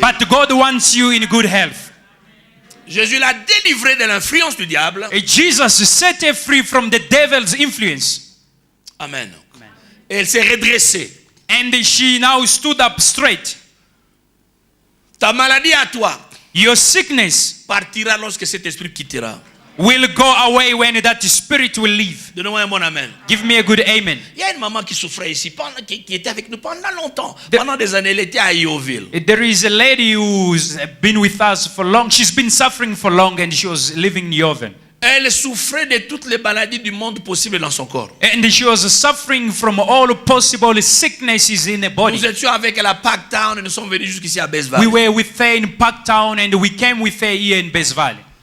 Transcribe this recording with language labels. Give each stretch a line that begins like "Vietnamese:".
English: but God wants you in good health.
French: Jésus l'a délivré de l'influence du diable.
English: Jesus set her free from the devil's influence.
French: Amen. Et elle s'est redressée.
English: And she now stood up straight.
French: Ta maladie à toi
English: Your sickness
French: partira lorsque cet esprit quittera.
English: will go away when that spirit will leave.
French: Donnez-moi un bon amen.
English: Give me a good amen.
French: Il y a une maman qui souffrait ici, qui était avec nous pendant longtemps. Pendant des années, elle était à Ioville.
English: There is a lady who's been with us for long. She's been suffering for long and she was living in Yoven.
French: Elle souffrait de toutes les maladies du monde possible dans son corps.
English: And she was suffering from all possible sicknesses in the body.
French: Nous étions avec elle à Parktown et nous sommes venus jusqu'ici à Besval.
English: We were with her in Parktown and we came with her here in Besval.